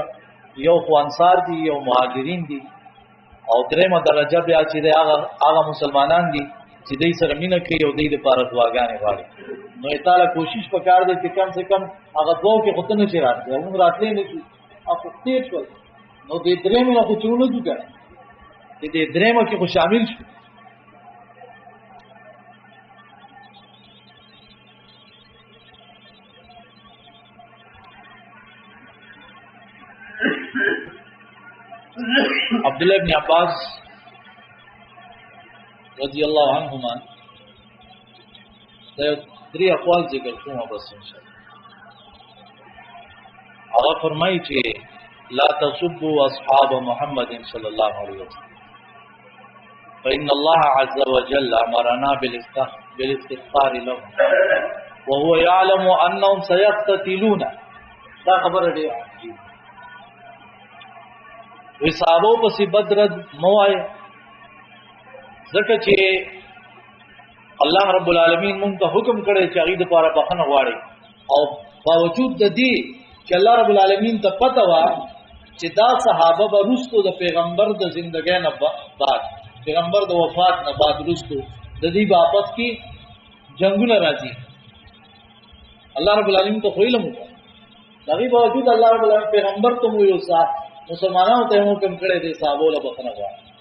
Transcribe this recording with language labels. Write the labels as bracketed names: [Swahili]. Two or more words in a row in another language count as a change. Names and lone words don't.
[Pashto] یو خو انصار دي یو مهاجرین دي او درېمه درجه بیا چې هغه مسلمانان دي چې دوی سره مینه کوي او دوی لپاره دعاګانې غواړي نو تعالی کوشش وکړ دې چې [Urdu] کم سے کم [Pashto] هغه دوه کې خود نه شي راځي موږ راتلې نه شي او تیر شول نو دې درېمه خو چولو دغه دې درېمه کې خو شامل شي عبداللہ ابن عباس [Arabic] رضی اللہ عنہما [Pashto] دری اقوال ذکر کوم بس انشاءاللہ هغه فرمایي چې [Arabic] لا تسبوا اصحاب محمد صلی الله علیه وسلم فإن الله عز وجل امرنا بالاستغفار لهم وهو يعلم انهم سيقتتلون [Pashto] دا خبره دی وی صحابو پسی بدرد موای ځکه چې الله رب العالمین مونږ ته حکم کړی چې هغه د پاره بخنه غواړي او باوجود د دې چې الله رب العالمین ته پته و چې دا صحابه به رستو د پیغمبر د ژوندۍ نه بعد پیغمبر د وفات نه بعد رستو د دې واپس کی جنگونه راځي الله رب العالمین ته خو علم و دغه باوجود الله رب العالمین پیغمبر ته مو یو صاحب مسلمانانو ته حکم کړی دی صحابو له بخنه غواړي